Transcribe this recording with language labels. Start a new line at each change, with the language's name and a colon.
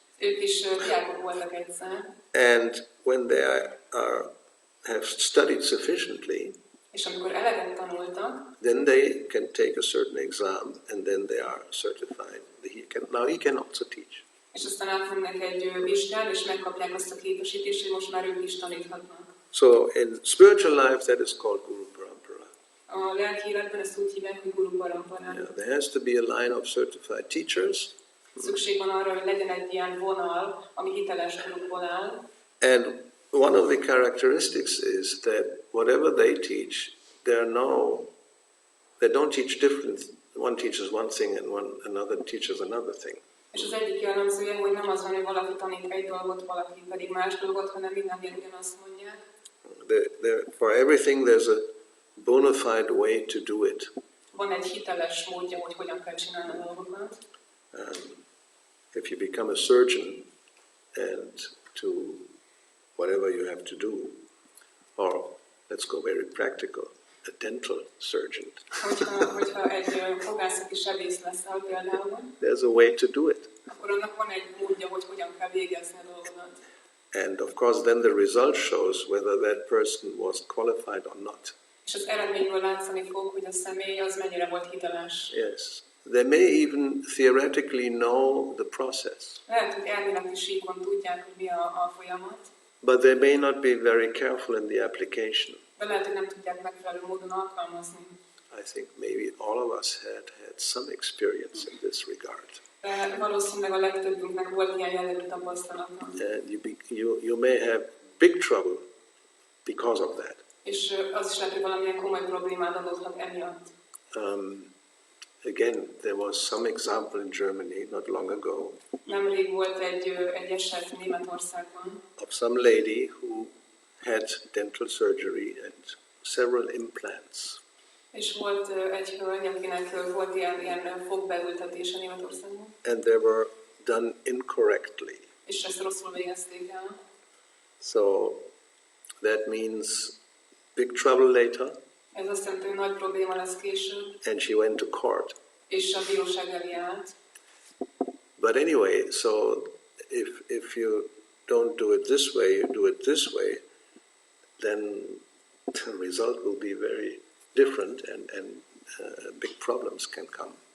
Hungarian: Ők is diákok voltak egyszer.
English: And when they have studied sufficiently,
Hungarian: És amikor eleget tanultak,
English: then they can take a certain exam, and then they are certified. Now he can also teach.
Hungarian: és aztán átmennek egy vizsgán, és megkapják azt a képesítést, hogy most már ők is taníthatnak.
English: So in spiritual life, that is called Guru Parampara.
Hungarian: A lelki életben ezt úgy hívják, hogy Guru Parampara.
English: Yeah, there has to be a line of certified teachers.
Hungarian: Szükség van arra, hogy legyen egy ilyen vonal, ami hiteles gurukból áll.
English: And one of the characteristics is that whatever they teach, they don't teach different. One teaches one thing and another teaches another thing.
Hungarian: És az egyik jellemzője, hogy nem az van, hogy valaki tanít egy dolgot, valaki pedig más dolgot, hanem mindannyian ugyanazt mondják.
English: For everything there's a bona fide way to do it.
Hungarian: Van egy hiteles módja, hogy hogyan kell csinálni a dolgokat.
English: If you become a surgeon and to whatever you have to do, or let's go very practical, a dental surgeon.
Hungarian: Hogyha egy fogászati sebész leszel például,
English: there's a way to do it.
Hungarian: Akkor annak van egy módja, hogy hogyan kell végezni a dolgokat.
English: And of course then the result shows whether that person was qualified or not.
Hungarian: És az eredményből látszani fog, hogy a személy az mennyire volt hiteles.
English: Yes. They may even theoretically know the process.
Hungarian: Lehet, hogy elméleti síkon tudják, hogy mi a folyamat.
English: But they may not be very careful in the application.
Hungarian: De lehet, hogy nem tudják megfelelő módon alkalmazni.
English: I think maybe all of us had some experience in this regard.
Hungarian: De valószínűleg a legtöbbünknek volt ilyen jellegű tapasztalata.
English: And you may have big trouble because of that.
Hungarian: És az is lehet, hogy valamilyen komoly problémát adódhat emiatt.
English: Again, there was some example in Germany not long ago.
Hungarian: Nemrég volt egy eset Németországban.
English: Of some lady who had dental surgery and several implants.
Hungarian: És volt egy hölgy, akinek volt ilyen fogbeültetése Németországban.
English: And they were done incorrectly.
Hungarian: És ezt rosszul végezték el.
English: So that means big trouble later.
Hungarian: Ez azt jelenti, hogy nagy probléma lesz később.
English: And she went to court.
Hungarian: És a bíróság elé állt.
English: But anyway, so if you don't do it this way, you do it this way, then the result will be very different and big problems can come.